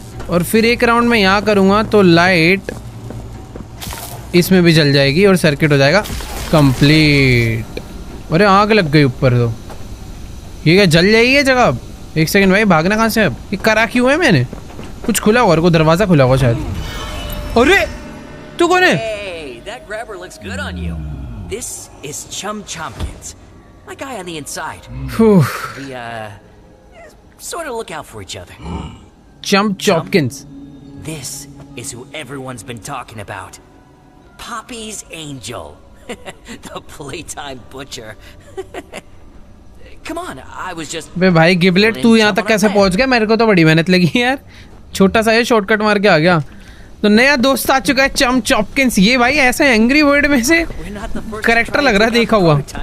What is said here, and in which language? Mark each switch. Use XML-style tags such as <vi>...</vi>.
<hi>और फिर एक राउंड मैं यहाँ करूँगा तो लाइट इसमें भी जल जाएगी और सर्किट हो जाएगा कंप्लीट। अरे आग लग गई ऊपर। तो ये क्या जल जाएगी ये जगह? अब 1 सेकंड भाई, भागना कहाँ से? अब ये करा क्यों है मैंने? कुछ खुला हुआ, को दरवाजा खुला हुआ शायद। अरे तू कौन है?</hi> <en>Hey, that grabber looks good on you. This is Chum Chompkins, my guy on the inside. We sort of look out for each other. Chum Chompkins. This is who everyone's been talking about. Poppy's Angel, the playtime butcher. Come on, I was just.</en> <hi>बे भाई गिबलेट तू यहाँ तक कैसे पहुँच गया? मेरे को तो बड़ी मेहनत लगी यार, छोटा सा ये शॉर्टकट मार के आ गया। तो नया दोस्त आ चुका है चम चॉपकिंस। ये भाई ऐसे एंग्री बर्ड में से कैरेक्टर लग रहा है देखा हुआ।</hi>